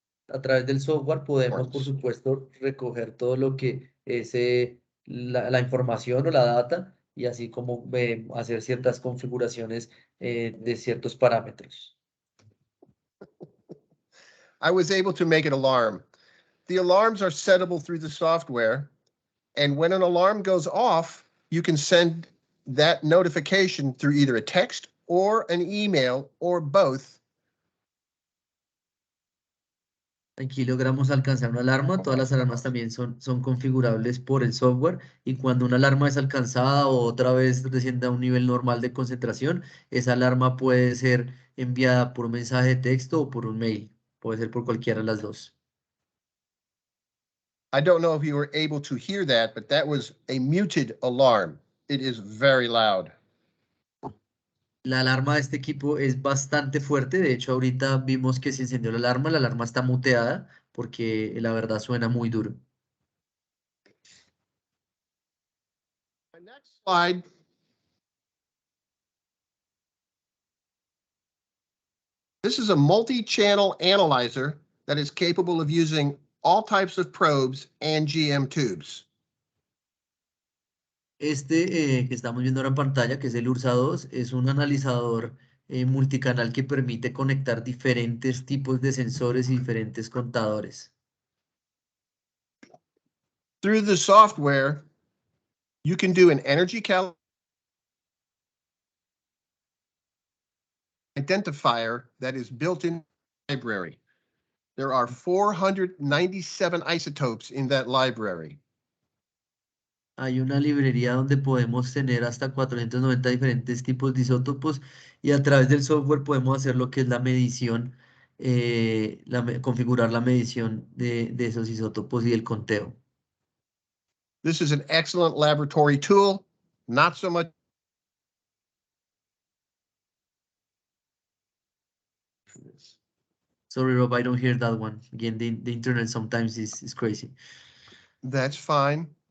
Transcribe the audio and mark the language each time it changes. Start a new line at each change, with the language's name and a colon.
Spanish: A través del software podemos, por
English: Reports.
Spanish: supuesto, recoger todo lo que es la información o la data y así como hacer ciertas configuraciones de ciertos parámetros.
English: I was able to make an alarm. The alarms are settable through the software, and when an alarm goes off, you can send that notification through either a text or an email or both.
Spanish: Aquí logramos alcanzar una alarma. Todas las alarmas también son configurables por el software y cuando una alarma es alcanzada o otra vez desciende a un nivel normal de concentración, esa alarma puede ser enviada por un mensaje de texto o por un mail. Puede ser por cualquiera de las dos.
English: I don't know if you were able to hear that, but that was a muted alarm. It is very loud.
Spanish: La alarma de este equipo es bastante fuerte. De hecho, ahorita vimos que se encendió la alarma está muteada porque la verdad suena muy duro.
English: My next slide. This is a multi-channel analyzer that is capable of using all types of probes and GM tubes.
Spanish: Este que estamos viendo ahora en pantalla, que es el URSA 2, es un analizador multicanal que permite conectar diferentes tipos de sensores y diferentes contadores.
English: Through the software, you can do an energy identifier that is built in the library. There are 497 isotopes in that library.
Spanish: Hay una librería donde podemos tener hasta 490 diferentes tipos de isótopos y a través del software podemos hacer lo que es la medición configurar la medición de esos isótopos y el conteo.
English: This is an excellent laboratory tool, not so much. Sorry, Rob, I don't hear that one. Again, the internet sometimes is crazy. That's fine.